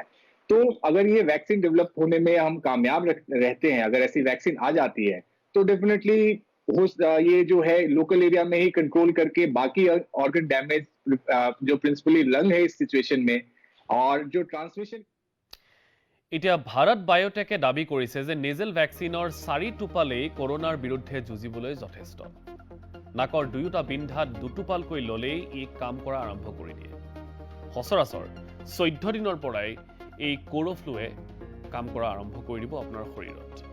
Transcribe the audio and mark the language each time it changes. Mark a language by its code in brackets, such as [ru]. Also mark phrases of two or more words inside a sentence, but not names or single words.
[hi] तो अगर ये [en] vaccine develop [hi] होने में हम कामयाब रहते हैं, अगर ऐसी वैक्सीन आ जाती है तो डेफिनेटली ये जो है [en] local area [hi] में ही कंट्रोल करके बाकी [en] organ damage [hi] जो [en] principally lung [hi] है इस सिचुएशन में और जो ट्रांसमिशन। [as] এতিয়া ভাৰত বায়োটেকে দাবী কৰিছে যে [en] nasal vaccine [as] 4 টোপালেই কৰোনাৰ বিৰুদ্ধে যুঁজিবলৈ যথেষ্ট। নাকৰ দুয়োটা বিন্ধাত দুটোপালকৈ ল'লেই ই কাম কৰা আৰম্ভ কৰি দিয়ে। সচৰাচৰ 14 দিনৰ পৰাই এই কোৰোফ্লুৱে কাম কৰা আৰম্ভ কৰি দিব আপোনাৰ শৰীৰত।